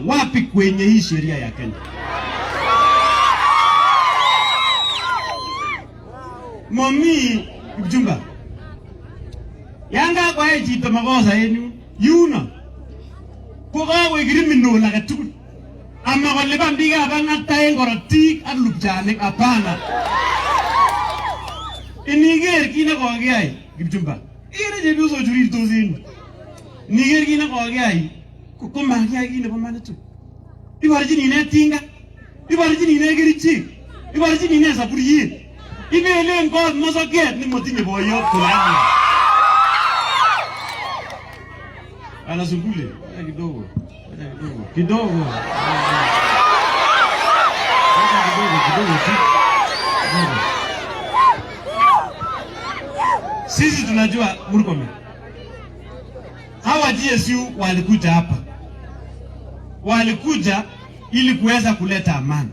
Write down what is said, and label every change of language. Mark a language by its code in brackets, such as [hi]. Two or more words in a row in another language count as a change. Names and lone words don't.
[sw] Wapi kwenye hii sheria ya Kenya? [kln] Mami Mjumba yanga kwa chito makosa yenu yuna kokawe criminal akatukul ama kolipan biikab Ang'ata en korotik ak lupchanik. Hapana. Iniger kit nekokiyai Kipchumba, ikere chepyosok churirtos en yu, iniger kit nekokiyai komakiyai kit nebo manitu. Iborchin ine tinga, iborchin ine kerichek, iborchin ine saburiet, ibelen kot mosoket nemotinye boyot kulani. [sw] Anasungule kidogo kidogo. Sisi tunajua Murkomen, hawa GSU walikuja hapa, walikuja ili kuweza kuleta amani.